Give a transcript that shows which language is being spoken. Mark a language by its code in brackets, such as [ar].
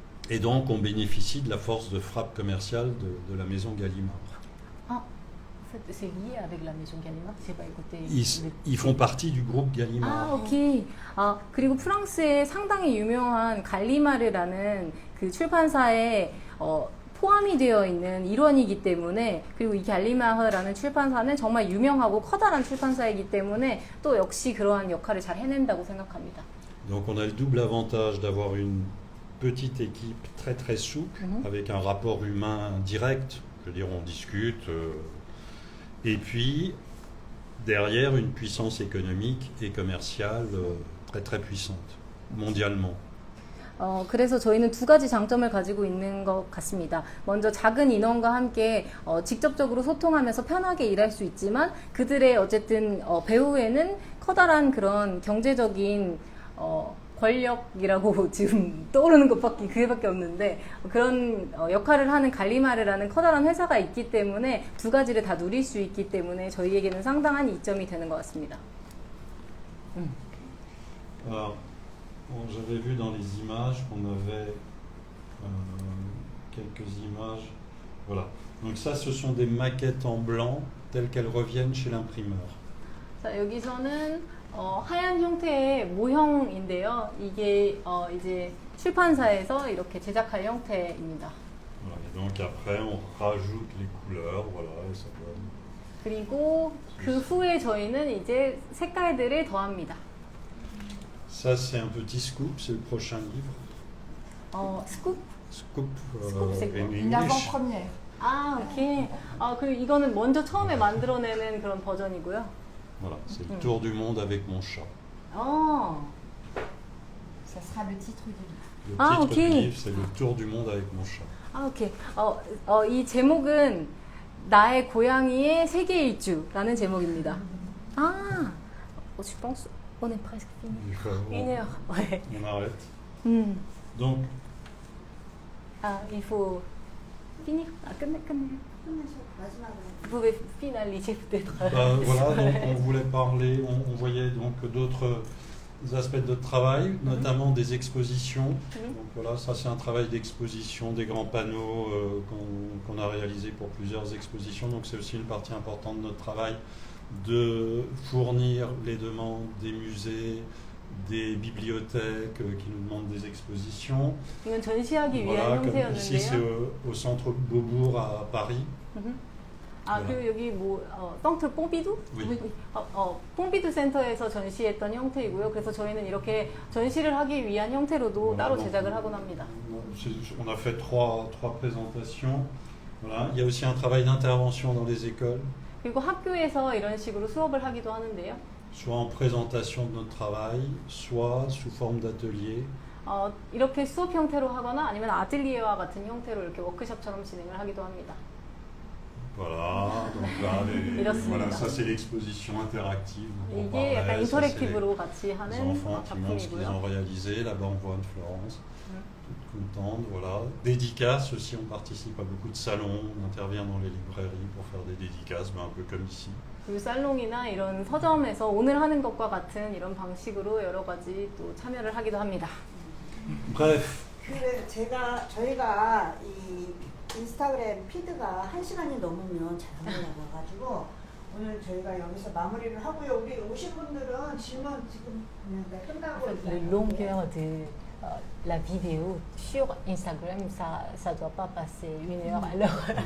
[fr] Et donc on bénéficie de la force de frappe commerciale de la maison Gallimard. C'est lié avec la maison Gallimard? j'ai pas écouté. Ils font partie du groupe Gallimard. [ko] 오케이. 그리고 프랑스에 상당히 유명한 갈리마르라는 그 출판사에 포함이 되어 있는 일원이기 때문에, 그리고 이 갈리마르라는 출판사는 정말 유명하고 커다란 출판사이기 때문에 또 역시 그러한 역할을 잘 해낸다고 생각합니다. [fr] Donc on a le double avantage d'avoir une petite équipe très souple, avec un rapport humain direct, je veux dire on discute, et puis derrière une puissance économique et commerciale très puissante, mondialement. [ko] 그래서 저희는 두 가지 장점을 가지고 있는 것 같습니다. 먼저 작은 인원과 함께 직접적으로 소통하면서 편하게 일할 수 있지만 그들의 어쨌든 배후에는 커다란 그런 경제적인 권력이라고 지금 떠오르는 것밖에 그게밖에 없는데 그런 역할을 하는 갈리마르라는 커다란 회사가 있기 때문에 두 가지를 다 누릴 수 있기 때문에 저희에게는 상당한 이점이 되는 것 같습니다. [fr] Bon, j'avais vu dans les images qu'on avait quelques images. Voilà. Donc ça, ce sont des maquettes en blanc telles qu'elles reviennent chez l'imprimeur. [ko] 자, 여기서는 하얀 형태의 모형인데요. 이게 이제 출판사에서 이렇게 제작할 형태입니다. [fr] Voilà. Et donc après, on rajoute les couleurs. Voilà, et ça donne. [ko] 그리고 그 후에 저희는 이제 색깔들을 더합니다. [fr] Ça, c'est un petit scoop, c'est le prochain livre. 스쿱? Scoop, Scoop, c'est quoi? [en] in [fr] Une [en] English. [fr] avant-première. [ko] 오케이. 그리고 이거는 먼저 처음에 만들어내는 그런 버전이고요. [fr] Voilà, c'est le tour du monde avec mon chat. Ça sera le titre du livre. Le titre ok. du livre, c'est le tour du monde avec mon chat. [ko] 오케이. 이 제목은 나의 고양이의 세계 일주라는 제목입니다. [fr] je pense on est presque fini. Il faut- Une heure. Ouais. On arrête. Donc, il faut finir. [ko] 끝내. 마지막으로. [fr] Vous pouvez finaliser peut-être. voilà, donc on voulait parler, on voyait donc d'autres aspects de notre travail, notamment des expositions. Donc voilà, ça c'est un travail d'exposition, des grands panneaux qu'on a réalisés pour plusieurs expositions. Donc c'est aussi une partie importante de notre travail de fournir les demandes des musées, des bibliothèques qui nous demandent des expositions. [ko] 이건 전시하기 위한 [fr] Voilà, comme ici c'est [ko] 형태였는데요. [fr] au centre Beaubourg à Paris. [ko] 아, [fr] voilà. [ko] 그리고 여기 뭐 펑트 뽕비두? [fr] Oui. [ko] 뽕비두 센터에서 전시했던 형태이고요. 그래서 저희는 이렇게 전시를 하기 위한 형태로도 따로 [fr] donc, [ko] 제작을 하곤 합니다. [fr] On a fait trois présentations. Voilà. Il y a aussi un travail d'intervention dans les écoles, [ko] 그리고 학교에서 이런 식으로 수업을 하기도 하는데요. [fr] soit en présentation de notre travail, soit sous forme d'atelier. [ko] 이렇게 수업 형태로 하거나 아니면 아틀리에와 같은 형태로 이렇게 워크숍처럼 진행을 하기도 합니다. [fr] Voilà, donc là, [ko] 이렇습니다. [fr] voilà, ça c'est l'exposition interactive. dont on [ko] 이게 약간 [fr] parlait. Ça, c'est [ko] 인터랙티브로 같이 [fr] les [ko] 하는 [fr] enfants qui montrent ce qu'ils ont [ko] 작품이고요. [fr] réalisé. Là-bas, on voit Anne-Florence, toute contente. Voilà. Dédicaces aussi, on participe à beaucoup de salons, on intervient dans les librairies pour faire des dédicaces, un peu comme ici. [ko] 그리고 살롱이나 이런 서점에서 오늘 하는 것과 같은 이런 방식으로 여러 가지 또 참여를 하기도 합니다. [fr] Bref, [ko] 그래 저희가 이 인스타그램 피드가 1시간이 넘으면 잘 안 올라가가지고 오늘 저희가 여기서 마무리를 하고요. 우리 오신 분들은 질문 지금 그냥 다 끝나고 [fr] Le longueur de la vidéo sur Instagram, ça doit pas passer 1 heure. Alors,